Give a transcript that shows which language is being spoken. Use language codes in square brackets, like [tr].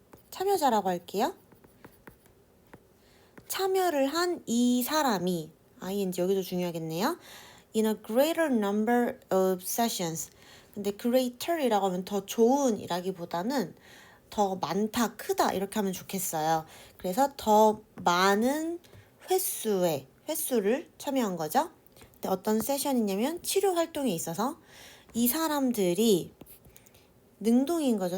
[ko] 참여자라고 할게요. 참여를 한 이 사람이 ing 여기도 중요하겠네요. [en] In a greater number of sessions. [ko] 근데 greater이라고 하면 더 좋은 이라기보다는 더 많다, 크다 이렇게 하면 좋겠어요. 그래서 더 많은 횟수를 참여한 거죠. 근데 어떤 세션이냐면 치료 활동에 있어서 이 사람들이 능동인 거죠.